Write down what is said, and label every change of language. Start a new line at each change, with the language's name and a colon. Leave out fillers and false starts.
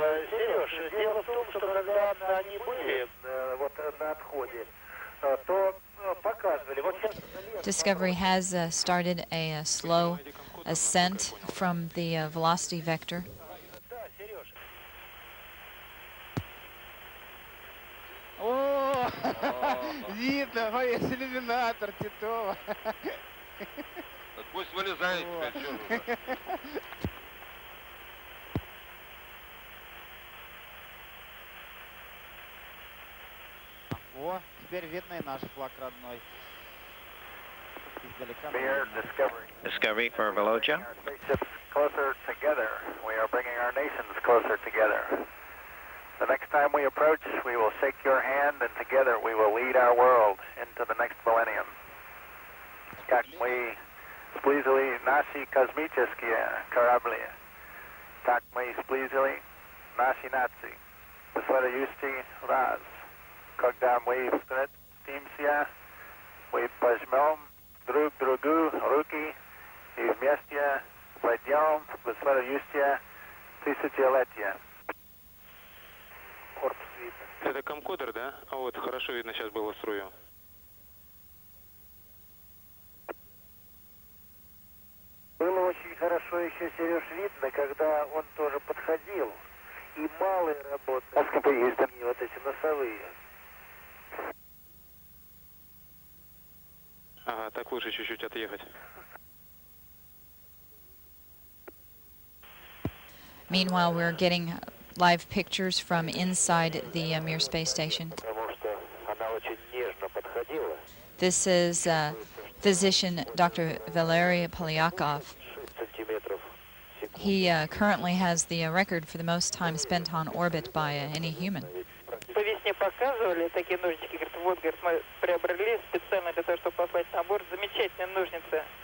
Russian: Сереж, дело в том, что когда они были вот на отходе, то показывали. Вот сейчас
English: Discovery has started a slow ascent from the velocity vector.
Russian: О, видно, есть иллюминатор Титова. Так пусть вылезает теперь, что же. О, теперь видно и наш флаг родной. Издалека.
English: Here, Discovery. Discovery for Velocia. Our spaceships closer together. We are bringing our nations closer together. The next time we approach, we will shake your hand, and together we will lead our world into the next millennium.
Russian: Как мы сблизили наши космические корабли, так мы сблизили наши нации. В следующий раз, когда мы встретимся, мы пожмем друг другу руки и вместе войдем в следующее тысячелетие. Это комкодер, да? А вот хорошо видно сейчас было струю. было очень хорошо еще, Сереж, видно, когда он тоже подходил. И малые работали, и вот эти носовые. Ага, так лучше чуть-чуть отъехать.
English: Meanwhile, we're getting live pictures from inside the Mir space station. This is physician Dr. Valery Polyakov. He currently has the record for the most time spent on orbit by any human.
Russian: По весне показывали такие ножнички, говорит, вот, говорит, мы приобрели специально для того, чтобы послать на борт. Замечательные ножницы.